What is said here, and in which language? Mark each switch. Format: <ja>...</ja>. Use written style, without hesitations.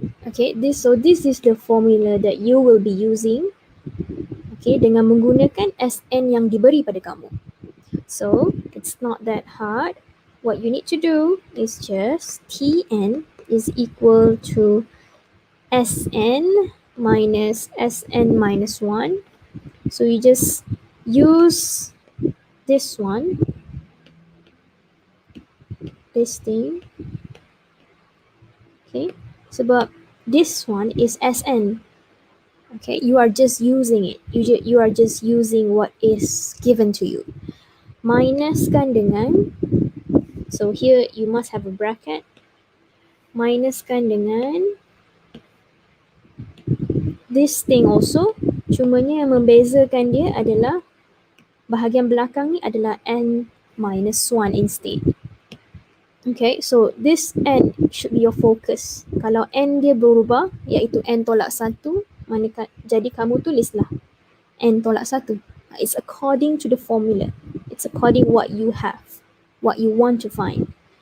<en>Okay, this is the formula that you will be using.</en> <ms>Okay, dengan menggunakan SN yang diberi pada kamu.</ms> <en>So, it's not that hard. What you need to do is just Tn is equal to Sn minus Sn minus 1. So, you just use this one, this thing. Okay,</en> <ms>sebab</ms> <en>this one is Sn. Okay, you are just using it. You are just using what is given to you.</en> <ms>Minuskan dengan,</ms> <en>so here you must have a bracket.</en> <ms>Minuskan dengan</ms> <en>this thing also.</en> <ms>Cumanya yang membezakan dia adalah bahagian belakang ni adalah n minus 1</ms> <en>instead. Okay, so this n should be your focus.</en> <ms>Kalau n dia berubah, iaitu n tolak 1, jadi kamu tulislah n tolak 1.</ms> <en>It's according to the formula. It's according what you have, what you want to find.</en>